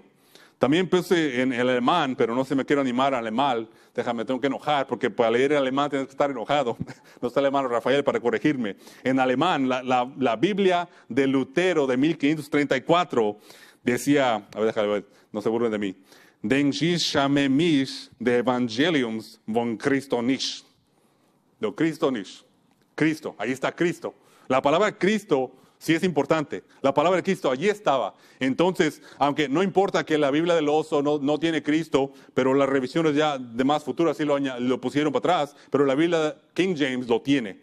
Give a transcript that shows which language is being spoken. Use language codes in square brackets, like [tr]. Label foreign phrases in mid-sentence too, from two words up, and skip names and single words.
[es] También puse en el alemán, pero no se me quiero animar al alemán. Me tengo que enojar, porque para leer el alemán tienes que estar enojado. No está el hermano Rafael para corregirme. En alemán, la Biblia de Lutero de 1534 decía, déjame ver, no se burlen de mí. [de] Den ich schame mich de Evangeliums von Christo nicht. [es] De Cristo nicht. Cristo, ahí está Cristo. La palabra Cristo sí es importante. La palabra de Cristo allí estaba. Entonces, aunque no importa que la Biblia del Oso no tiene Cristo, pero las revisiones ya de más futuras sí lo pusieron para atrás, pero la Biblia King James lo tiene.